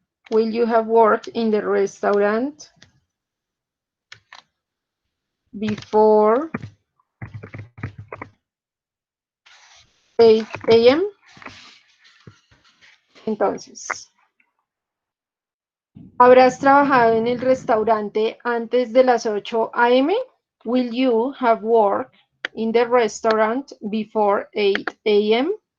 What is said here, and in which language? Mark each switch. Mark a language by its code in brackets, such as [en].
[en] Will you have worked in the restaurant before 8 a.m.? [es] Entonces, ¿habrás trabajado en el restaurante antes de las 8 a.m.? [en] Will you have worked in the restaurant before 8 a.m.?